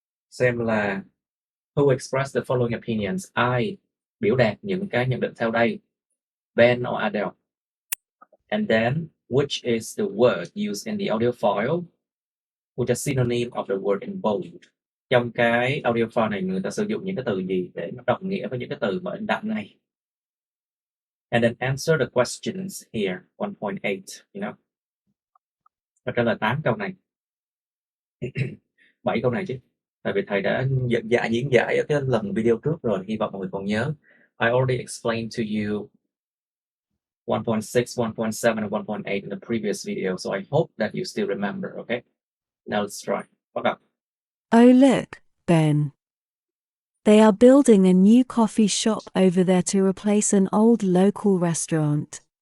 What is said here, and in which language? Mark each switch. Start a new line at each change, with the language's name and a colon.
Vietnamese: Xem là
English: who expressed the following opinions?
Vietnamese: Ai biểu đạt những cái nhận định theo đây?
English: Ben or Adele? And then, which is the word used in the audio file which is synonym of the word in bold?
Vietnamese: Trong cái audio file này người ta sử dụng những cái từ gì để nó đồng nghĩa với những cái từ mà in đậm này?
English: And then answer the questions here, 1.8, you know.
Vietnamese: Và trả lời 8 câu này. 7 câu này chứ. Tại vì thầy đã diễn giải ở cái lần video trước rồi, hy vọng mọi người còn nhớ.
English: I already explained to you 1.6, 1.7, and 1.8 in the previous video, so I hope that you still remember, okay? Now let's try.
Vietnamese: Bắt đầu.
English: Oh look, Ben. They are building a new coffee shop over there to replace an old local restaurant.